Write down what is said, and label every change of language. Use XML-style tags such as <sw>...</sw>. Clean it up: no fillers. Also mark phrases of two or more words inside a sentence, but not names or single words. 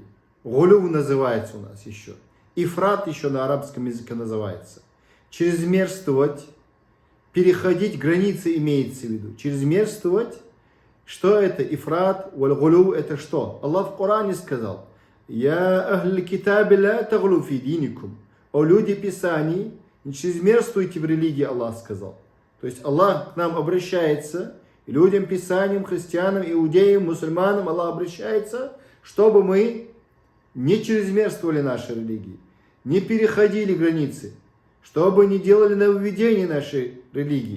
<ru>Гулюв называется у нас еще. Ифрат еще на арабском языке называется. Чрезмерствовать, переходить границы имеется в виду. Чрезмерствовать, что это ифрат, валь-гулюв это что? Аллах в Коране сказал:</ru> <ar>«يا أهل الكتاب لا تغلوا في دينكم».</ar> <ru>О люди Писаний, не чрезмерствуйте в религии, Аллах сказал. То есть Аллах к нам обращается, и людям Писаниям, христианам, иудеям, мусульманам Аллах обращается, чтобы мы не чрезмерствовали нашей религии, не переходили границы, чтобы не делали нововведения нашей религии.</ru>